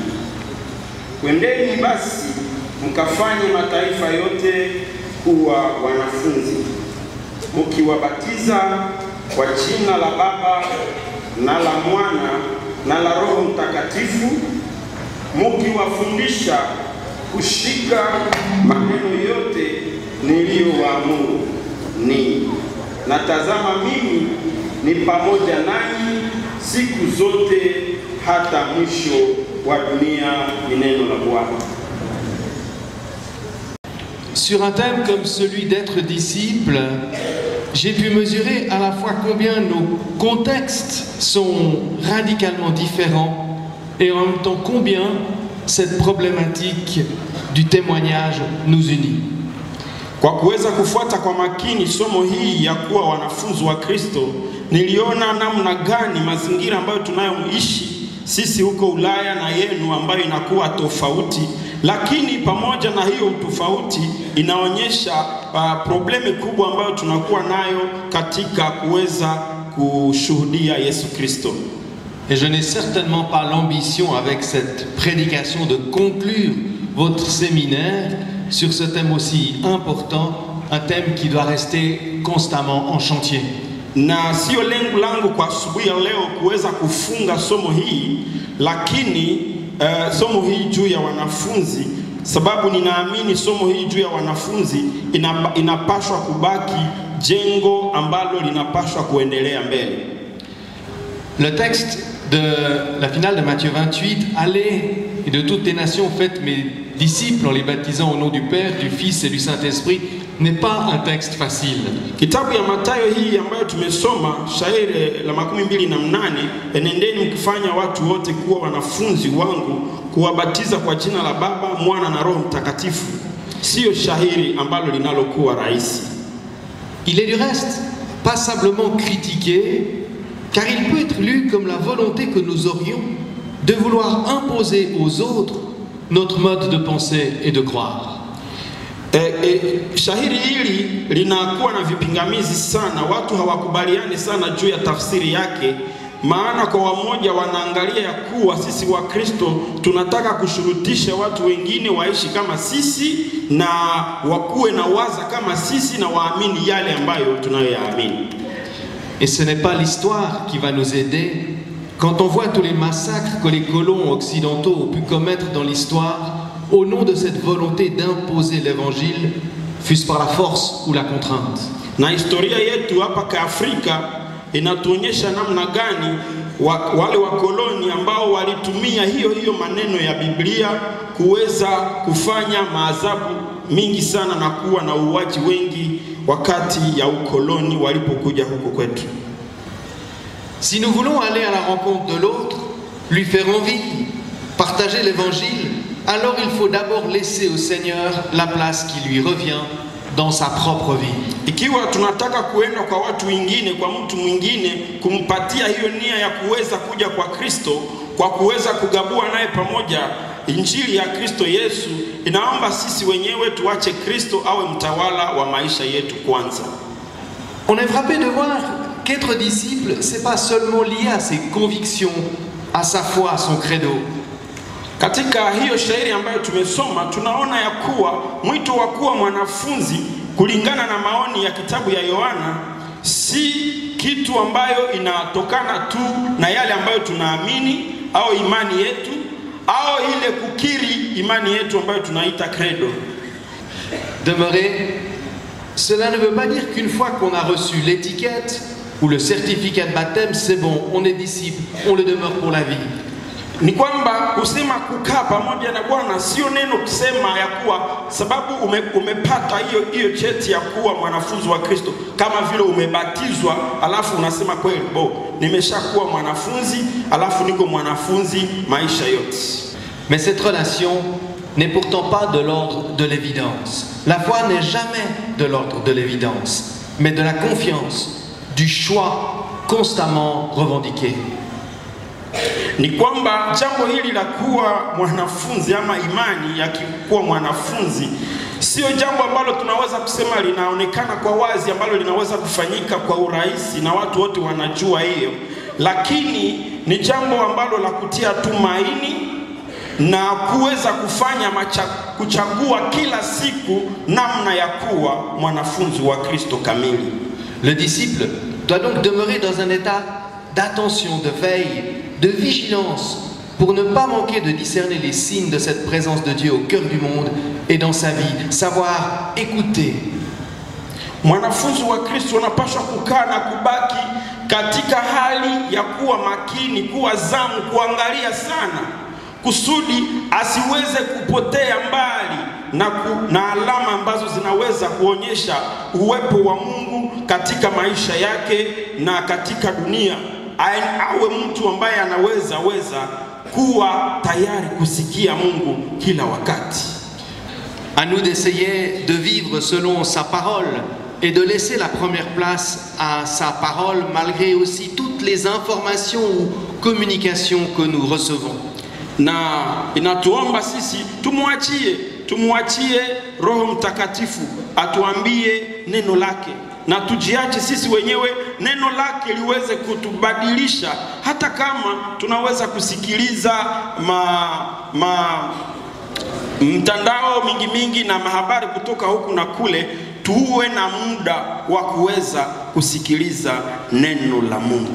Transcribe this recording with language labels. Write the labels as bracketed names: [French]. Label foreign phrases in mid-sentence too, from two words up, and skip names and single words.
[Swahili] Kwendeni basi mkafanye mataifa yote kuwa wanafunzi, mkiwabatiza kwa jina la Baba na la Mwana na la Roho Mtakatifu, mkiwafundisha kushika maneno yote niliyowaamuru ninyi. Na tazama, mimi ni pamoja nanyi siku zote hata mwisho wa dunia. Ni neno la Bwana. [French] Sur un thème comme celui d'être disciple, j'ai pu mesurer à la fois combien nos contextes sont radicalement différents et en même temps combien cette problématique du témoignage nous unit. [Swahili] Kwa kuweza kufuata kwa makini somo hii ya kuwa wanafunzi wa Kristo, niliona namna gani mazingira ambayo tunayoishi sisi huko Ulaya na yenu ambayo inakuwa tofauti, lakini pamoja na hiyo tofauti inaonyesha problemi kubwa ambayo tunakuwa nayo katika kuweza kushuhudia Yesu Kristo. [French] Et je n'ai certainement pas l'ambition avec cette prédication de conclure votre séminaire sur ce thème aussi important, un thème qui doit rester constamment en chantier. [Swahili] Na sio lengo langu kwa asubuhi ya leo kuweza kufunga somo hii, lakini somo hii juu ya wanafunzi, sababu ninaamini somo hii juu ya wanafunzi inapaswa kubaki jengo ambalo linapaswa kuendelea mbele. [French] Le texte de la finale de Matthieu 28, allez et de toutes les nations faites mes disciples en les baptisant au nom du Père, du Fils et du Saint-Esprit, n'est pas un texte facile. [Swahili] Kitabu ya Mathayo hii ambayo tumesoma shairi la 28, enendeni mkifanya watu wote kuwa wanafunzi wangu, kuwabatiza kwa jina la Baba, Mwana na Roho Mtakatifu, sio shairi ambalo linalokuwa rahisi. [French] Il est du reste passablement critiqué, car il peut être lu comme la volonté que nous aurions de vouloir imposer aux autres notre mode de pensée et de croire. [Swahili] Shahiri hili linakuwa na vipingamizi sana, watu hawakubaliani sana juu ya tafsiri yake, maana kwa wamoja wanaangalia ya kuwa sisi wa Kristo tunataka kushurutisha watu wengine waishi kama sisi na wakuwe na waza kama sisi na waamini yale ambayo tunayoyaamini. [French] Et ce n'est pas l'histoire qui va nous aider. Quand on voit tous les massacres que les colons occidentaux ont pu commettre dans l'histoire, au nom de cette volonté d'imposer l'évangile, fût-ce par la force ou la contrainte. [Swahili] Na historia yetu hapa ka Afrika inatuonyesha namna gani wale wakoloni ambao walitumia hiyo maneno ya Biblia kuweza kufanya maajabu mingi sana na kuwa na uwaji wengi wakati ya ukoloni walipokuja huko kwetu. [French] Si nous voulons aller à la rencontre de l'autre, lui faire envie, partager l'évangile, alors il faut d'abord laisser au Seigneur la place qui lui revient dans sa propre vie. [Swahili] Ikiwa tunataka kuenda kwa watu wengine, kwa mtu mwingine, kumpatia hiyo nia ya kuweza kuja kwa Kristo, kwa kuweza kugabua naye pamoja injili ya Kristo Yesu, inaomba sisi wenyewe tuache Kristo awe mtawala wa maisha yetu kwanza. [French] On est frappé de voir qu'être disciple, c'est pas seulement lié à ses convictions, à sa foi, à son credo. [Swahili] Katika hiyo shairi ambayo tumesoma, tunaona ya kuwa mwito wa kuwa mwanafunzi kulingana na maoni ya kitabu ya Yohana si kitu ambayo inatokana tu na yale ambayo tunaamini au imani yetu au ile kukiri imani yetu ambayo tunaita credo. [French] Demeurer, cela ne veut pas dire qu'une fois qu'on a reçu l'étiquette ou le certificat de baptême, c'est bon, on est disciple, on le demeure pour la vie. Ni kwamba kusema kukaa pamoja na Bwana sio neno kusema ya kuwa sababu umepata hiyo cheti ya kuwa mwanafunzi wa Kristo, kama vile umebatizwa alafu unasema kweli nimeshakuwa mwanafunzi alafu niko mwanafunzi maisha yote. Mais cette relation n'est pourtant pas de l'ordre de l'évidence. La foi n'est jamais de l'ordre de l'évidence, mais de la confiance, du choix constamment revendiqué. [Swahili] Ni kwamba jambo hili la kuwa mwanafunzi ama imani ya kuwa mwanafunzi sio jambo ambalo tunaweza kusema linaonekana kwa wazi, ambalo linaweza kufanyika kwa urahisi na watu wote wanajua hiyo, lakini ni jambo ambalo la kutia tumaini na kuweza kufanya kuchagua kila siku namna ya kuwa mwanafunzi wa Kristo kamili. [French] Le disciple doit donc demeurer dans un état d'attention, de veille, de vigilance, pour ne pas manquer de discerner les signes de cette présence de Dieu au cœur du monde et dans sa vie, savoir écouter. [Swahili] Mwanafunzi wa Kristo unapaswa kukaa na kubaki katika hali ya kuwa makini, kuwa zamu, kuangalia sana, kusudi asiweze kupotea mbali na alama ambazo zinaweza kuonyesha uwepo wa Mungu katika maisha yake na katika dunia. Awe mtu ambaye anaweza kuwa tayari kusikia Mungu kila wakati. [French] À nous d'essayer de vivre selon sa parole et de laisser la première place à sa parole malgré aussi toutes les informations ou communications que nous recevons. [Swahili] Na inatuomba sisi tumwachie Roho Mtakatifu atuambie neno lake, na tujiache sisi wenyewe neno lake liweze kutubadilisha, hata kama tunaweza kusikiliza mtandao mingi na mahabari kutoka huku na kule, tuwe na muda wa kuweza kusikiliza neno la Mungu.